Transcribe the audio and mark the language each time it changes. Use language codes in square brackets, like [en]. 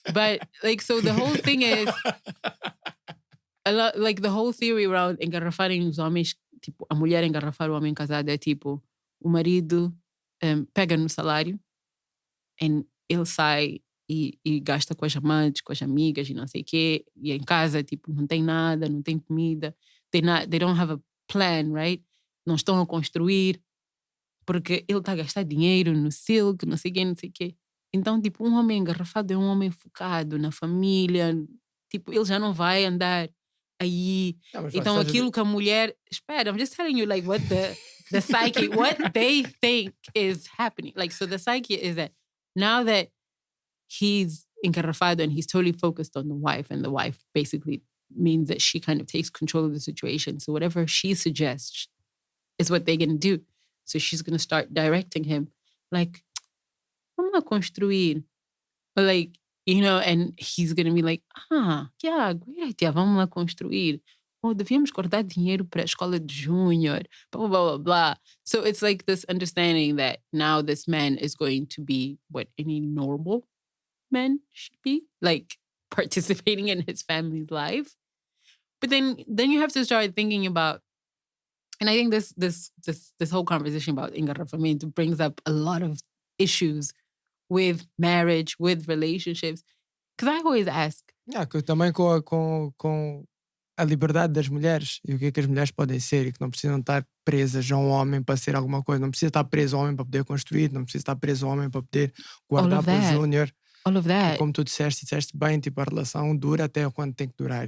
[en] But like, so the whole thing is a lot, like the whole theory around [pt] engarrafarem os homens, tipo, a mulher engarrafar o homem casado é tipo, o marido pega no salário e ele sai e gasta com as amantes, com as amigas e não sei o quê. E em casa, tipo, não tem nada, não tem comida. [en] They don't have a plan, right? [pt] Não estão a construir porque ele está a gastar dinheiro no silk, não sei o quê, não sei o quê. Então, tipo, um homem engarrafado é um homem focado na família. Tipo, ele já não vai andar aí. Então, aquilo que a mulher... Espera, [en] I'm just telling you, like, what the psyche, what they think is happening. Like, so the psyche is that now that he's engarrafado and he's totally focused on the wife, and the wife basically means that she kind of takes control of the situation. So whatever she suggests is what they're going to do. So she's going to start directing him. [pt] Like, vamos lá construir. [en] Or like, you know, and he's going to be like, yeah, great idea, [pt] vamos lá construir. Oh, devíamos cortar dinheiro para a escola de júnior, blah, blah, blah, blah. [en] So it's like this understanding that now this man is going to be what any normal man should be, like participating in his family's life. But then you have to start thinking about, and I think this whole conversation about engarrafamento brings up a lot of issues with marriage, with relationships, Because I always ask. [pt] Também com a liberdade das mulheres e o que é que as mulheres podem ser e que não precisam estar presas a um homem para ser alguma coisa. Não precisa estar preso a um homem para poder construir, não precisa estar preso a um homem para poder guardar para o júnior. [en] All of that. [pt] E como tu disseste bem, tipo, a relação dura até quando tem que durar.